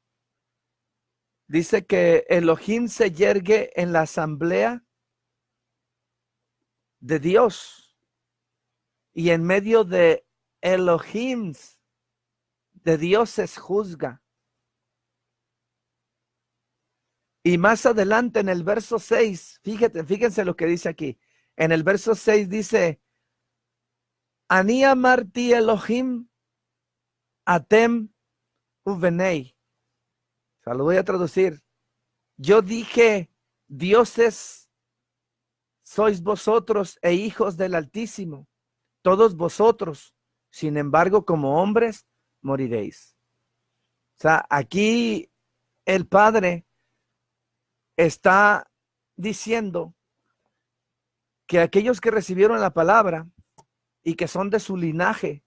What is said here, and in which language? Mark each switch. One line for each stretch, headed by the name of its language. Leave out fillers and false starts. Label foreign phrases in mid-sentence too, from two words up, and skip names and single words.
Spanish: Dice que Elohim se yergue en la asamblea de Dios y en medio de Elohim, de dioses juzga. Y más adelante en el verso 6, fíjense lo que dice aquí. En el verso 6 dice,
Hebrew: אני אמרתי אלהים אתם ובני.
Spanish: O sea, lo voy a traducir. Yo dije, dioses sois vosotros e hijos del Altísimo, todos vosotros. Sin embargo, como hombres, moriréis. O sea, aquí el Padre está diciendo que aquellos que recibieron la palabra y que son de su linaje